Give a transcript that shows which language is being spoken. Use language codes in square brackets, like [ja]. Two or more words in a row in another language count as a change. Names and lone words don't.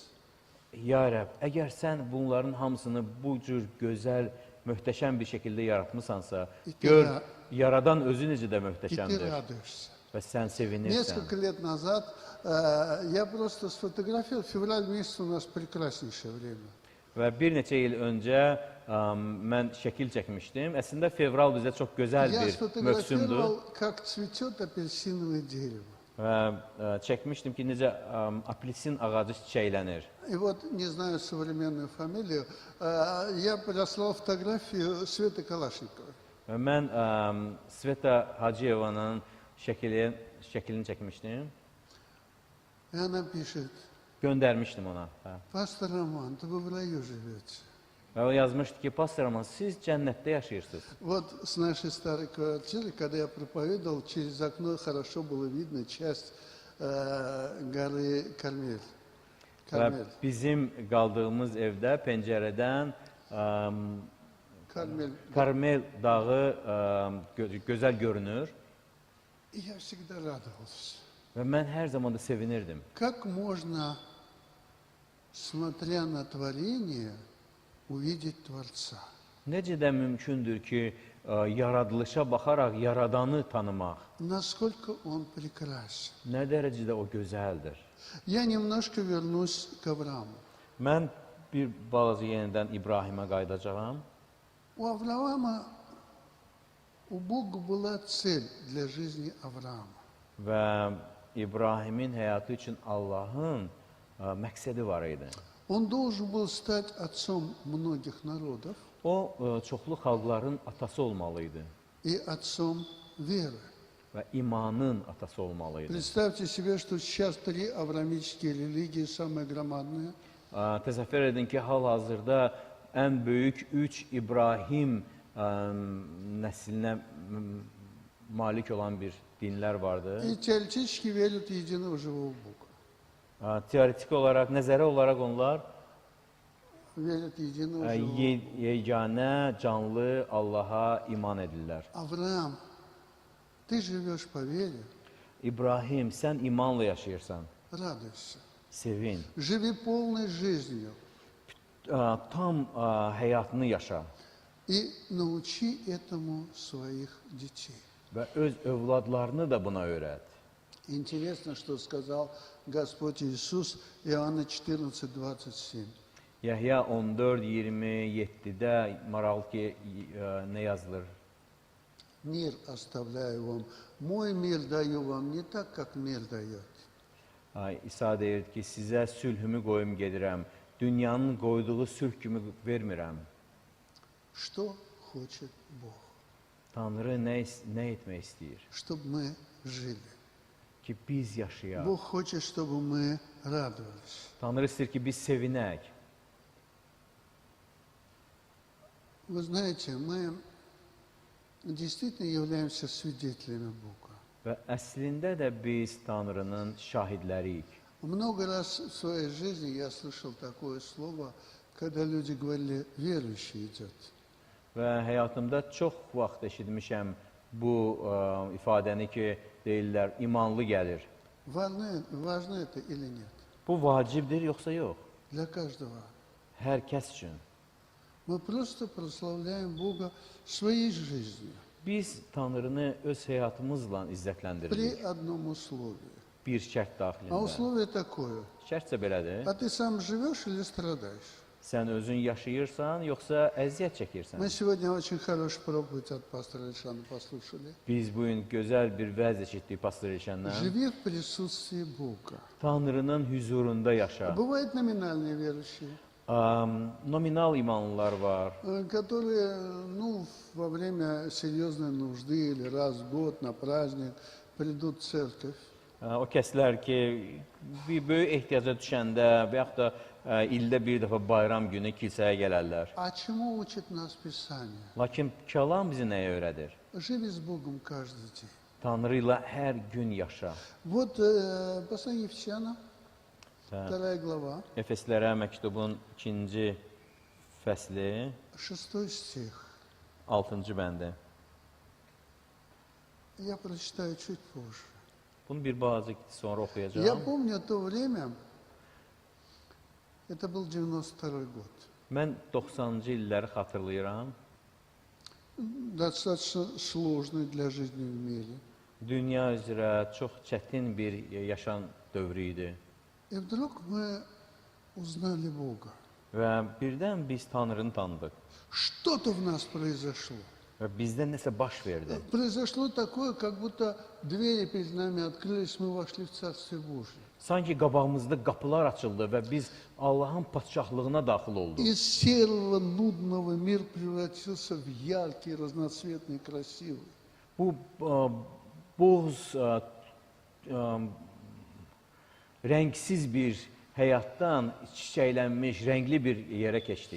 [az] ya Rəbb, əgər sən bunların hamısını bu cür gözəl, möhtəşəm bir şəkildə yaratmısansa, gör, yaradan özü necə də [ru] И ты [az] möhtəşəmdir [ru] радуешься. [az] və sən sevinirsən. [ru] Несколько лет назад я просто сфотографировал, февраль месяц у нас прекраснейшее время. [az] Və bir neçə il öncə mən şəkil çəkmişdim. Əslində fevral bizə çox gözəl [ru] Я [az] bir mövsümdür [ru] сфотографировал, как цветет апельсиновое дерево. [az] və çəkmişdim ki, necə apelsin ağacı çiçəklənir. [ru] И вот, не знаю современную фамилию, я прислал фотографию Светы Калашниковой. [az] Və mən Sveta Hacıyevanın şəklini çəkmişdim. [ru] И она пишет: [az] Göndərmişdim ona. Hə. [ru] пастор Роман, да вы в раю живете. [az] Və o yazmışdı ki, pastor Roman, siz cənnətdə yaşayırsınız. [ru] Вот с нашей старой квартиры, когда я проповедовал, через окно хорошо было видно часть горы Кармель. [az] Və bizim qaldığımız evdə pəncərədən Кармель. Karmel dağı gözəl görünür [ru] И я всегда радовался. [az] və mən hər zaman da sevinirdim. [ru] Как можно, смотря на творение, увидеть Творца? [az] Necə də mümkündür ki, yaradılışa baxaraq yaradanı tanımaq? [ru] Насколько он прекрасен. [az] Nə dərəcədə o gözəldir? [ru] Я немножко вернусь к Аврааму. [az] Mən bir balaca yenidən İbrahimə qayıdacağam. [ru] У Авраама, у Бога была цель для жизни Авраама. [az] Və İbrahimin həyatı üçün Allahın məqsədi var idi. [ru] Он должен был стать отцом многих народов [az] O, çoxlu xalqların atası olmalı idi [ru] и отцом веры. [az] və imanın atası olmalı idi. [ru] Представьте себе, что сейчас 3 авраамические религии, самые громадные. [az] Təsəvvür edin ki, hal-hazırda ən böyük 3 İbrahim nəslinə malik olan bir dinlər vardı. [ru] И теоретически верят в единого живого Бога. [az] Teoretik olaraq, nəzəri olaraq onlar [ru] Верят в единого живого Бога. [az] yeganə, canlı Allaha iman edirlər. [ru] Авраам, ты живешь по вере, [az] İbrahim, sən imanla yaşayırsan, [ru] радуйся. [az] sevin. [ru] Живи полной жизнью [az] Tam həyatını yaşa [ru] и научи этому своих детей. [az] və öz övladlarını da buna öyrət. [ru] Интересно, что сказал Господь Иисус Иоанна 14:27. [az] Yəhya 14:27-də maraqlı ki, nə yazılır? [ru] Мир оставляю вам, мой мир даю вам, не так, как мир дает. [az] İsa deyir ki, sizə sülhümü qoyum gedirəm, dünyanın qoyduğu sülh kimi vermirəm. [ru] Что хочет Бог? [az] Tanrı nə etmək istəyir? [ru] Чтобы мы жили. [az] Ki, biz yaşayaq. [ru] Бог хочет, чтобы мы радовались. [az] Tanrı istəyir ki, biz sevinək. [ru] Вы знаете, мы действительно являемся свидетелями Бога. [az] Və əslində də biz Tanrının şahidləriyik. [ru] Много раз в своей жизни я слышал такое слово, когда люди говорили, верующий идет. [az] Və həyatımda çox vaxt eşitmişəm bu ifadəni ki, deyirlər, imanlı gəlir. [ru] Важно это или нет? [az] Bu vacibdir, yoxsa yox? [ru] Для каждого. [az] Hər kəs üçün. [ru] Мы просто прославляем Бога своей жизнью. [az] Biz Tanrını öz həyatımızla [ru] При [az] izzətləndiririk. [ru] одном условии. [az] Bir şərt [ru] А [az] daxilində. [ru] условие такое. [az] Şərtsə belədir. [ru] А ты сам живешь или страдаешь? [az] Sən özün yaşayırsan, yoxsa əziyyət çəkirsən? [ru] Мы сегодня очень хорошую проповедь от пастора Александра послушали. [az] Biz bu gün gözəl bir vəz eşitdik pastor Elşəndən. [ru] Живи в присутствии Бога. [az] Tanrının huzurunda yaşa. [ru] Бывают номинальные верующие, [az] Nominal imanlılar var. [ru] которые, во время серьезной нужды или раз в год на праздник придут в церковь. [az] O kəslər ki, bir böyük ehtiyaca düşəndə və yaxud da ildə bir dəfə bayram günü kilsəyə gələrlər. [ru] А чему учит нас Писание? [az] Lakin kəlam bizi nəyə öyrədir? [ru] Живи с Богом каждый день. [az] Tanrı ilə hər gün yaşa. [ru] Вот послание Ефесянам, 2 глава, [az] Efeslərə məktubun 2-ci fəsli, [ru] 6 стих. [az] 6-cı bəndi. [ru] Я прочитаю чуть позже. [az] Bunu bir balaca sonra [ru] Я [az] oxuyacağam. [ru] помню то время, это был 92 год. [az] Mən 90-cı illəri xatırlayıram. [ru] Достаточно сложный для жизни в мире. [az] Dünya üzrə çox çətin bir yaşam dövrü idi. [ru] И вдруг мы узнали Бога. [az] Və birdən biz Tanrını tanıdıq. [ru] Что-то в нас произошло. [az] Və bizdə nəsə baş verdi. [ru] Произошло такое, как будто двери перед нами открылись, мы вошли в Царствие Божие. [az] Sanki qabağımızda qapılar açıldı və biz Allahın padşahlığına daxil olduq. [ru] Из серого, нудного мир превратился в яркий, разноцветный, красивый. [az] Bu boz, rəngsiz bir həyatdan çiçəklənmiş, rəngli bir yerə keçdik.